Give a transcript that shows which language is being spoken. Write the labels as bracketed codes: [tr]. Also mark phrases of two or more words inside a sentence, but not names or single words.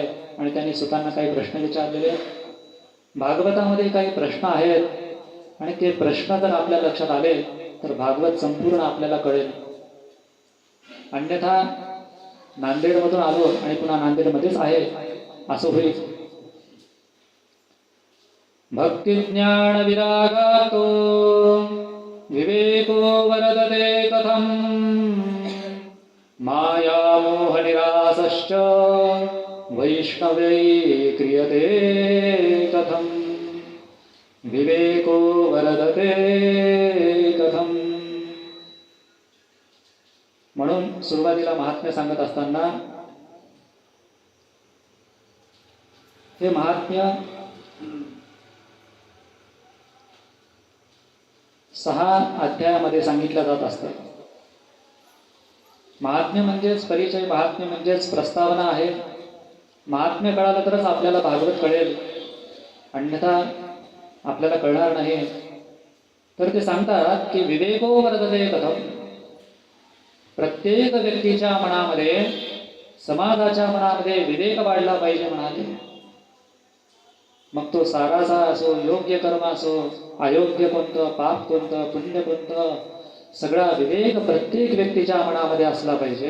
[mr] आणि त्यांनी सुतांना काही प्रश्न विचारलेले. भागवतामध्ये काही प्रश्न आहेत आणि ते प्रश्न जर आपल्या लक्षात आले तर भागवत संपूर्ण आपल्याला कळेल. अन्यथा नांदेडमधून आलो आणि पुन्हा नांदेडमध्येच आहे असं होईल. [sa] भक्ती ज्ञान विरागातो विवेको वरदते कथम माया मोह निरासश्च वैष्णवै क्रियते कथम विवेको वरदते कथम. [mr] म्हणून सुरुवातीला महात्म्य सांगत असताना हे महात्म्य 6 अध्यायामध्ये सांगितलं जात असतं. महात्म्य म्हणजेच परिचय, महात्म्य म्हणजेच प्रस्तावना आहे. महात्म्य कळालं तरच आपल्याला भागवत कळेल, अन्यथा आपल्याला कळणार नाही. तर ते सांगतात की [sa] विवेको वर्धते कथम. [mr] प्रत्येक व्यक्तीच्या मनामध्ये, समाजाच्या मनामध्ये विवेक वाढला पाहिजे म्हणाले. मग तो सारासा असो, योग्य कर्म असो, अयोग्य कोणतं, पाप कोणतं, पुण्य कोणतं, सगळा विवेक प्रत्येक व्यक्तीच्या मनामध्ये असला पाहिजे.